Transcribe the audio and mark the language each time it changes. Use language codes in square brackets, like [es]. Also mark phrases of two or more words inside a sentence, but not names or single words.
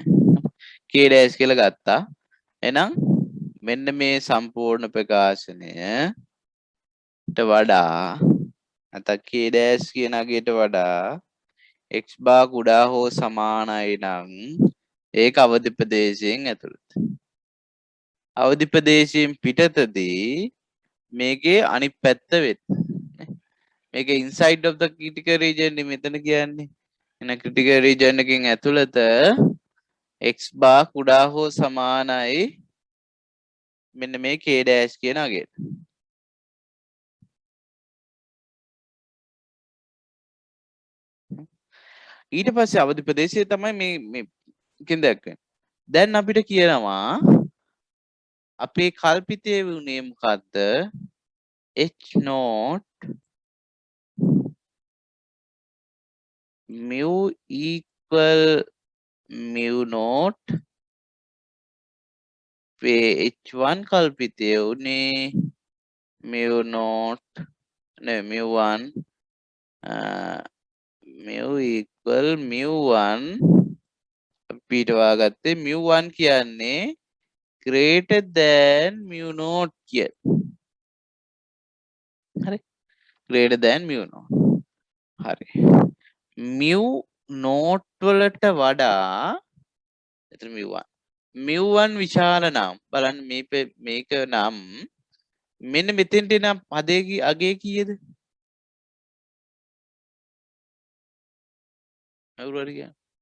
[en] k dash [si] කියලා ගත්තා. එහෙනම් මෙන්න මේ සම්පූර්ණ ප්‍රකාශනයට වඩා නැත්නම් [en] k dash [si] කියන අගයට වඩා [en] x bar [si] කුඩා හෝ සමානයි නම් ඒක අවදි ප්‍රදේශයෙන් ඇතුළත. අවදි ප්‍රදේශයෙන් පිටතදී මේකේ අනිත් පැත්ත වෙන්නේ. මේක [en] inside of the critical region [si] නේ මෙතන කියන්නේ. එන [en] critical region [si] එකකින් ඇතුළත [en] x bar [si] කුඩා හෝ සමානයි මෙන්න මේ [en] k dash [si] කියන අගයට. ඊට පස්සේ අවදි ප්‍රදේශය තමයි මේකෙන් දැක්වෙන්නේ. දැන් අපිට කියනවා අපේ කල්පිතයේ වුණේ මොකද්ද? [en] h naught mu equal mu naught [si] h1 කල්පිතයේ වුණේ [en] mu naught mu 1 mu equal mu 1 [si] පිටවා ගත්තේ mu 1 කියන්නේ [en] greater than mu naught [si] කිය. හරි. [en] greater than mu naught. [si] හරි. [en] mu naught [si] වලට වඩා එතන mu 1. mu 1 විශාල නම් බලන්න මේක නම් මෙන්න මෙතෙන්ට නම් පදයේ අගය කීයද? කවුරු හරි කියන්න.